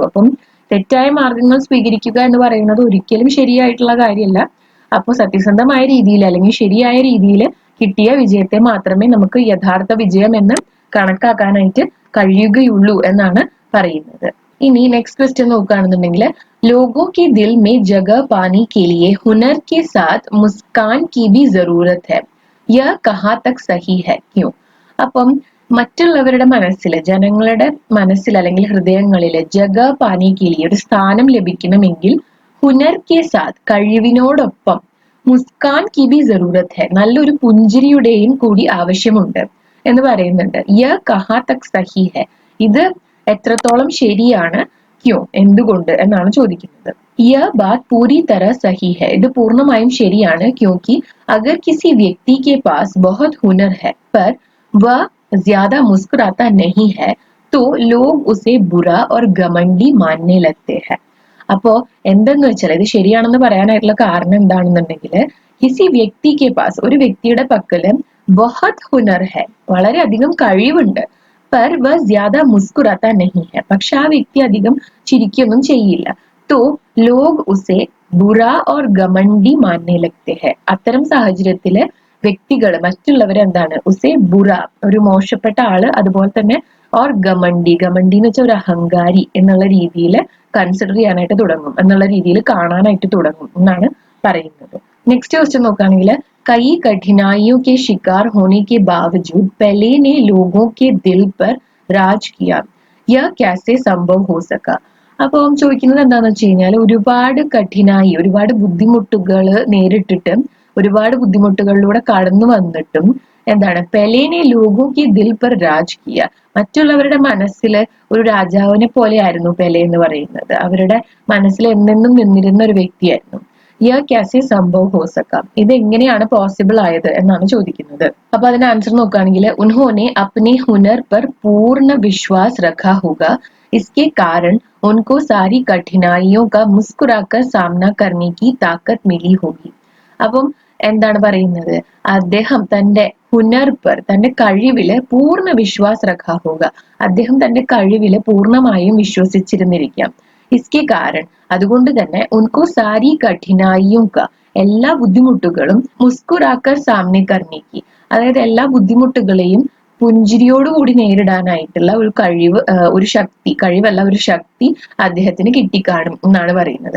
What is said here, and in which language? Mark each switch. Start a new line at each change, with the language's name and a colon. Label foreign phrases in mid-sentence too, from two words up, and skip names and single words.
Malayalam: അപ്പം തെറ്റായ മാർഗങ്ങൾ സ്വീകരിക്കുക എന്ന് പറയുന്നത് ഒരിക്കലും ശരിയായിട്ടുള്ള കാര്യമല്ല. അപ്പോൾ സത്യസന്ധമായ രീതിയിൽ അല്ലെങ്കിൽ ശരിയായ രീതിയിൽ കിട്ടിയ വിജയത്തെ മാത്രമേ നമുക്ക് യഥാർത്ഥ വിജയം എന്ന് കണക്കാക്കാനായിട്ട് കഴിയുകയുള്ളൂ എന്നാണ് പറയുന്നത്. ഇനി നെക്സ്റ്റ് ക്വസ്റ്റ്യൻ നോക്കുകയാണെന്നുണ്ടെങ്കിൽ
Hindi: लोगों के दिल में जगह पाने के लिए हुनर के साथ मुस्कान की भी जरूरत है. यह कहाँ तक सही है? क्यों?
Malayalam: അപ്പം മറ്റുള്ളവരുടെ മനസ്സിൽ, ജനങ്ങളുടെ മനസ്സിൽ അല്ലെങ്കിൽ ഹൃദയങ്ങളിൽ
Hindi: जगह पाने के लिए
Malayalam: ഒരു സ്ഥാനം ലഭിക്കണമെങ്കിൽ
Hindi: हुनर के साथ
Malayalam: കഴിവിനോടൊപ്പം
Hindi: मुस्कान की भी ज़रूरत है
Malayalam: നല്ലൊരു പുഞ്ചിരിയുടെയും കൂടി ആവശ്യമുണ്ട് എന്ന് പറയുന്നുണ്ട്.
Hindi: यह कहाँ तक सही है
Malayalam: ഇത് എത്രത്തോളം ശരിയാണ്? ക്യോ എന്തുകൊണ്ട് എന്നാണ് ചോദിക്കുന്നത്.
Hindi: यह बात पूरी तरह सही है
Malayalam: ഇത് പൂർണ്ണമായും ശരിയാണ്.
Hindi: क्योंकि अगर किसी व्यक्ति के पास बहुत हुनर है पर वह ज्यादा मुस्कुराता नहीं है तो लोग उसे बुरा और घमंडी मानने लगते हैं.
Malayalam: അപ്പോ എന്തെന്ന് വെച്ചാൽ ഇത് ശരിയാണെന്ന് പറയാനായിട്ടുള്ള കാരണം എന്താണെന്നുണ്ടെങ്കിൽ
Hindi: किसी व्यक्ति के पास
Malayalam: ഒരു വ്യക്തിയുടെ പക്കല്
Hindi: बहुत हुनर है
Malayalam: വളരെയധികം കഴിവുണ്ട്.
Hindi: पर वह ज्यादा मुस्कुराता नहीं है
Malayalam: പക്ഷെ ആ വ്യക്തി അധികം ചിരിക്കൊന്നും ചെയ്യില്ല.
Hindi: तो लोग उसे बुरा और घमंडी मानने लगते हैं.
Malayalam: അത്തരം സാഹചര്യത്തില് വ്യക്തികൾ മറ്റുള്ളവർ എന്താണ്
Hindi: उसे बुरा
Malayalam: ഒരു മോശപ്പെട്ട ആള്, അതുപോലെ തന്നെ
Hindi: और घमंडी घमंडी
Malayalam: എന്ന് വെച്ചാൽ ഒരു അഹങ്കാരി എന്നുള്ള രീതിയിൽ കൺസിഡർ ചെയ്യാനായിട്ട് തുടങ്ങും, എന്നുള്ള രീതിയിൽ കാണാനായിട്ട് തുടങ്ങും എന്നാണ് പറയുന്നത്. നെക്സ്റ്റ് ക്വസ്റ്റ്യൻ നോക്കുകയാണെങ്കിൽ
Hindi: कई कठिनाइयों के शिकार होने के बावजूद पेले ने लोगों के दिल पर राज किया. यह कैसे संभव हो सका?
Malayalam: അപ്പം ചോദിക്കുന്നത് എന്താണെന്ന് വെച്ച് കഴിഞ്ഞാൽ ഒരുപാട് കഠിനായി ഒരുപാട് ബുദ്ധിമുട്ടുകൾ നേരിട്ടിട്ട് ഒരുപാട് ബുദ്ധിമുട്ടുകളിലൂടെ കടന്നു വന്നിട്ടും എന്താണ്
Hindi: पेलेने लोगों की दिल पर राज किया.
Malayalam: മറ്റുള്ളവരുടെ മനസ്സിൽ ഒരു രാജാവിനെ പോലെയായിരുന്നു പെലെ എന്ന് പറയുന്നത്. അവരുടെ മനസ്സിൽ എന്നെന്നും നിന്നിരുന്ന ഒരു വ്യക്തിയായിരുന്നു.
Hindi: यह कैसे संभव हो सका,
Malayalam: ഇത് എങ്ങനെയാണ് പോസിബിൾ ആയത് എന്നാണ് ചോദിക്കുന്നത്. അപ്പൊ അതിന് ആൻസർ നോക്കുകയാണെങ്കിൽ
Hindi: उन्होंने अपने हुनर पर पूर्ण विश्वास रखा होगा, इसके कारण उनको सारी कठिनाइयों का मुस्कुराकर सामना करने की ताकत मिली होगी.
Malayalam: അപ്പം എന്താണ് പറയുന്നത്, അദ്ദേഹം തന്റെ
Hindi: हुनर पर,
Malayalam: തന്റെ കഴിവില്
Hindi: पूर्ण विश्वास रखा होगा,
Malayalam: അദ്ദേഹം തന്റെ കഴിവില് പൂർണ്ണമായും വിശ്വസിച്ചിരുന്നിരിക്കാം.
Hindi: इसके कारण,
Malayalam: അതുകൊണ്ട് തന്നെ
Hindi: उनको सारी कठिनाइयों का,
Malayalam: എല്ലാ ബുദ്ധിമുട്ടുകളും
Hindi: मुस्कुराकर सामना करने की,
Malayalam: അതായത് എല്ലാ ബുദ്ധിമുട്ടുകളെയും പുഞ്ചിരിയോടുകൂടി നേരിടാനായിട്ടുള്ള ഒരു കഴിവ്, ഒരു ശക്തി, കഴിവല്ല ഒരു ശക്തി അദ്ദേഹത്തിന് കിട്ടിക്കാണും എന്നാണ് പറയുന്നത്.